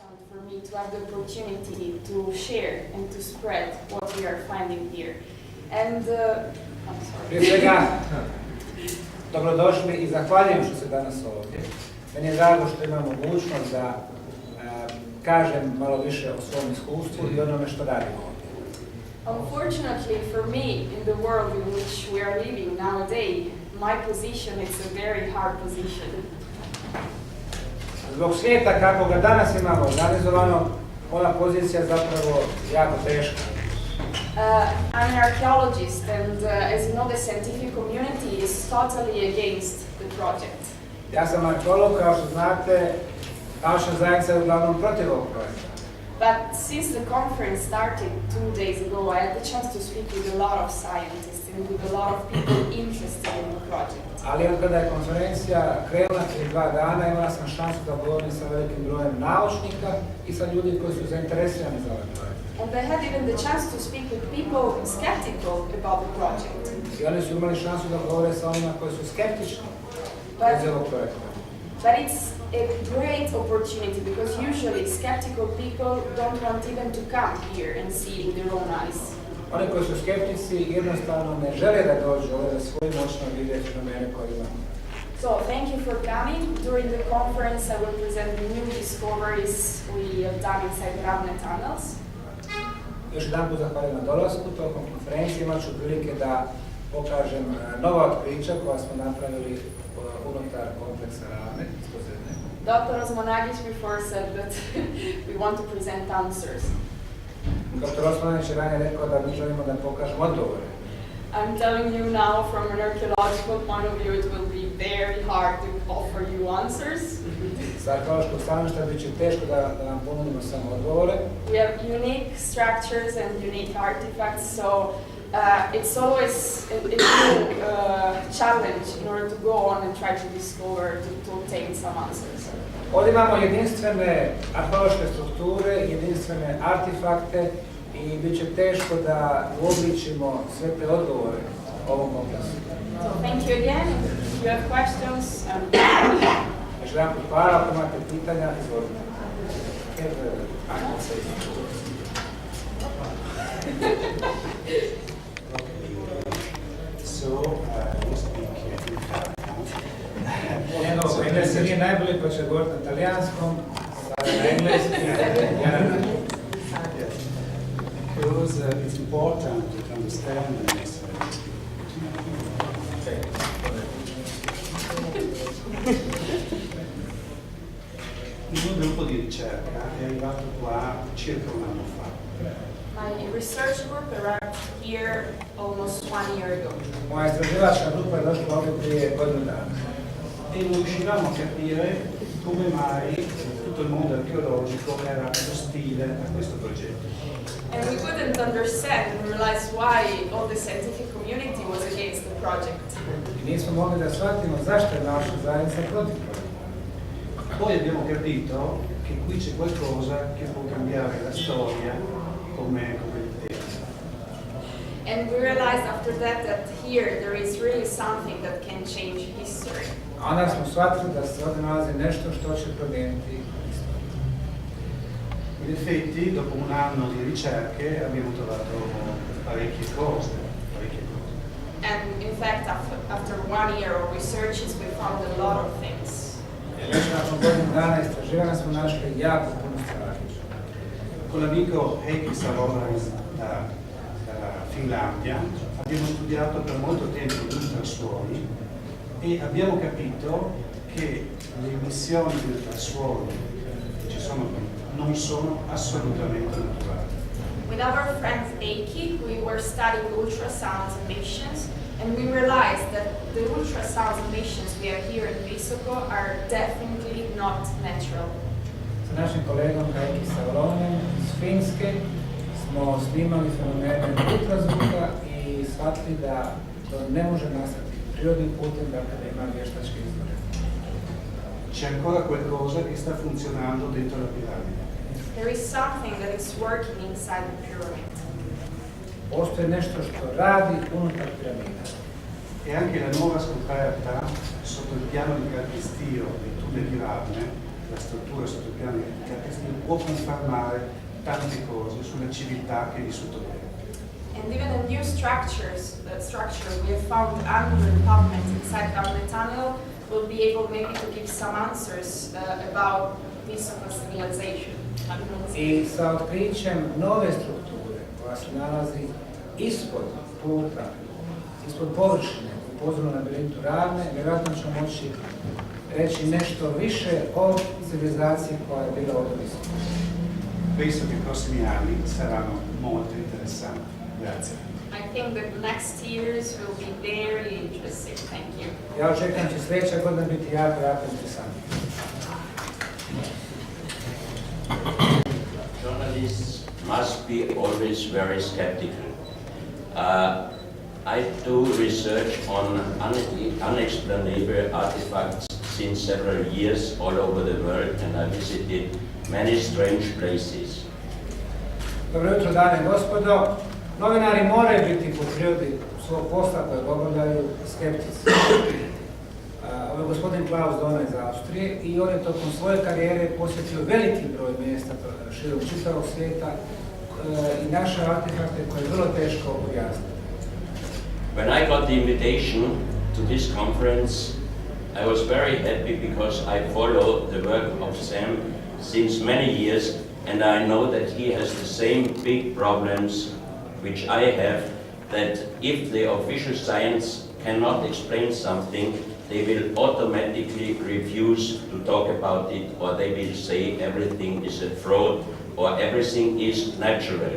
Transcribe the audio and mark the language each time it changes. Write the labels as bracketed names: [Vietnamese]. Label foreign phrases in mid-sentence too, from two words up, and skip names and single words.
[English] for me to have the opportunity to share and to spread what we are finding here. And I'm sorry. [Bosnian] Prije svega, dobrodošli i zahvaljujem što ste danas ovdje. Meni je drago što imam mogućnost da kažem malo više o svom iskustvu i onome što radim ovdje. [English] Unfortunately for me, in the world in which we are living nowadays, my position is a very hard position. [Bosnian] Zbog svijeta kako ga danas imamo organizovano, ova pozicija je zapravo jako teška. [English] I'm an archaeologist and as you know the scientific community is totally against the project. [Bosnian] Ja sam arheolog, kao što znate, naučna zajednica je uglavnom protiv ovog projekta. [English] But since the conference started 2 days ago, I had the chance to speak with a lot of scientists and with a lot of people interested in the project. [Bosnian] Ali od kada je konferencija krenula prije 2 dana, imala sam šansu da govorim sa velikim brojem naučnika i sa ljudi koji su zainteresirani za ovaj projekt. [English] And I had even the chance to speak with people skeptical about the project. [Bosnian] I oni su imali šansu da govore sa onima koji su skeptični iz ovog projekta. [English] But it's a great opportunity because usually skeptical people don't want even to come here and see with their own eyes. [Bosnian] Oni koji su skeptici jednostavno ne žele da dođu ovdje da svojim očima vide fenomene koje imamo. [English] So thank you for coming. During the conference I will present new discoveries we have done inside the Ravne tunnels. [Bosnian] Još jedan put zahvaljujem na dolasku, tokom konferencije imat ću prilike da pokažem nova otkrića koja smo napravili unutar kompleksa Ravne, ispod zemlje. [English] Dr. Osmanagić before said that we want to present answers. [Bosnian] Dr. Osmanagić je ranije rekao da mi želimo da pokažemo odgovore. [English] I'm telling you now from an archaeological point of view it will be very hard to offer you answers. [Bosnian] Sa arheološkog stanovišta bit će teško da vam ponudimo samo odgovore. [English] We have unique structures and unique artifacts, so it's always a new challenge in order to go on and try to discover, to obtain some answers. [Bosnian] Ovdje imamo jedinstvene arheološke strukture, jedinstvene artefakte i bit će teško da uobličimo sve te odgovore ovom kompleksu. [English] So thank you again. If you have questions, [Bosnian] Još jedan put hvala, ako imate pitanja, izvolite. Engleski nije najbolji, pa će govoriti na talijanskom, na engleskom. [English] Because it's important to understand the message. [Italian] Il mio gruppo di ricerca è arrivato qua circa un anno fa. [English] my research group arrived here almost 1 year ago. [Bosnian] Moja istraživačka grupa je došla ovdje prije godinu dana. [Italian] E non riuscivamo a capire come mai tutto il mondo archeologico era ostile a questo progetto. [English] And we couldn't understand and realize why all the scientific community was against the project. [Bosnian] I nismo mogli da shvatimo zašto je naša zajednica protiv projekta. [Italian] Poi abbiamo capito che qui c'è qualcosa che può cambiare la storia come il tempo. [English] And we realized after that here there is really something that can change history. [Bosnian] A onda smo shvatili da se ovdje nalazi nešto što će promijeniti. [Italian] In effetti, dopo un anno di ricerche abbiamo trovato parecchie cose. [English] And in fact, after 1 year of researches, we found a lot of things. [Bosnian] Već nakon godinu dana istraživanja smo našli jako puno stvari. [Italian] Con l'amico Heikki Salonen da Finlandia abbiamo studiato per molto tempo gli ultrasuoni e abbiamo capito che le emissioni di ultrasuoni che ci sono qui non sono assolutamente naturali. [English] With our friend Heikki, we were studying ultrasound emissions, and we realized that the ultrasound emissions we have here in Visoko are definitely not natural. [Bosnian] Sa našim kolegom Heikki Salonen iz Finske smo snimali fenomene ultrazvuka i shvatili da to ne može nastati prirodnim putem, dakle da ima vještačke izvore. [Italian] C'è ancora qualcosa che sta funzionando dentro la piramide. [English] There is something that is working inside the pyramid. [Bosnian] Postoji nešto što radi unutar piramida. [Italian] E anche la nuova scoperta sotto il piano di calpestio dei tunnel di Ravne la struttura sotto il piano di caratteristiche può confermare tante cose sulla civiltà che è vissuto bene. [English] And even the new structure we have found under the pavement inside the tunnel will be able maybe to give some answers about this of a civilization. [Bosnian] I sa otkrićem nove strukture koja se nalazi ispod puta, ispod površine u podzemnom labirintu ravne, vjerojatno ćemo moći reći nešto više o civilizaciji koja je bila ovdje visoko. [Italian] Penso che i prossimi anni saranno molto interessanti. Grazie. [English] I think that the next years will be very interesting. Thank you. [Bosnian] Ja očekujem će sljedeća godina biti jako interesantna. [English] Journalists must be always very skeptical. I do research on unexplainable artifacts since several years all over the world, and I visited many strange places. [Bosnian] Dobro jutro, dame i gospodo. Novinari moraju biti po prirodi svog posla kojeg obavljaju skeptici. Ovo je gospodin Klauss Dona iz Austrije i on je tokom svoje karijere posjetio veliki broj mjesta širom čitavog svijeta i naše artefakte koje je vrlo teško objasniti. [English] When I got the invitation to this conference, I was very happy because I follow the work of Sam since many years, and I know that he has the same big problems which I have, that if the official science cannot explain something, they will automatically refuse to talk about it, or they will say everything is a fraud or everything is natural.